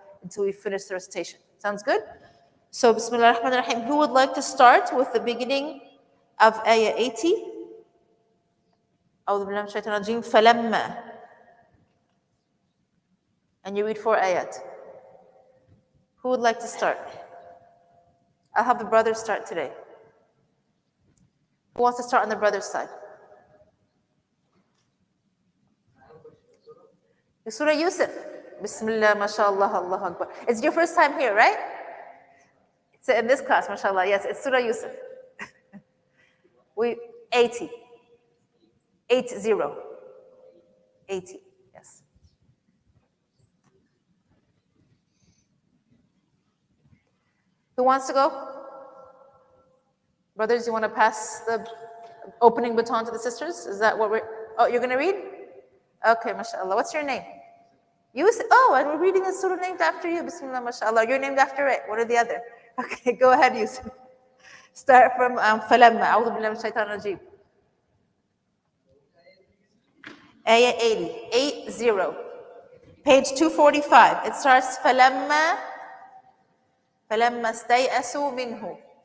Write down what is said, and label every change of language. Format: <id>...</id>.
<en>until we finish the recitation. Sounds good? So,</en> <ar>Bismillah ar-Rahman ar-Rahim.</ar> <en>Who would like to start with the beginning of Ayah 80?</en> <ar>أعوذ بالله من الشيطان الرجيم فلما.</ar> <en>And you read 4 ayat. Who would like to start? I'll have the brothers start today. Who wants to start on the brother's side? Surah Yusuf. Bismillah, mashallah, Allah Akbar. It's your first time here, right? It's in this class, mashallah. Yes, it's Surah Yusuf. 80. 80. 80, yes. Who wants to go? Brothers, you want to pass the opening baton to the sisters? Is that what we're... Oh, you're going to read? Okay, mashallah. What's your name? Yusuf. Oh, and we're reading a surah named after you. Bismillah, mashallah. You're named after it. One or the other. Okay, go ahead, Yusuf. Start from</en> <ar>فَلَمَّا أعوذ بالله من الشيطان الرجيم.</ar> <en>Ayah 80. 80. Page 245. It starts</en> <ar>فَلَمَّا اسْتَيْأَسُوا مِنْهُ.</ar>